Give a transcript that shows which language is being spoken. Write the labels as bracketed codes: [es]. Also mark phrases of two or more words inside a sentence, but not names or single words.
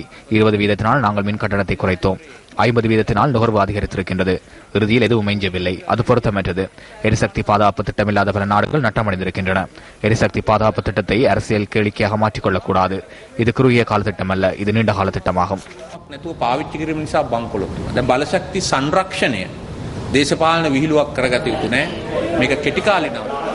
[ta] 20 வீதத்தினால் நாங்கள் மின் கட்டணத்தை குறைத்தோம். 50 வீதத்தினால் நுகர்வு அதிகரித்திருக்கின்றது. இறுதியில் எதுவும் எஞ்சவில்லை. அது பொருத்தமற்றது. எரிசக்தி பாதுகாப்பு திட்டமில்லாத பல நாடுகள் நட்டமடைந்திருக்கின்றன. எரிசக்தி பாதுகாப்பு திட்டத்தை அரசியல் கேளிக்கையாக மாற்றிக்கொள்ளக்கூடாது. இது குறுகிய கால திட்டம் அல்ல, இது நீண்ட கால திட்டமாகும். [si] බලශක්ති සංරක්ෂණය දේශපාලන විහිළුවක් කරගත යුතු නැහැ. මේක කෙටි කාලේ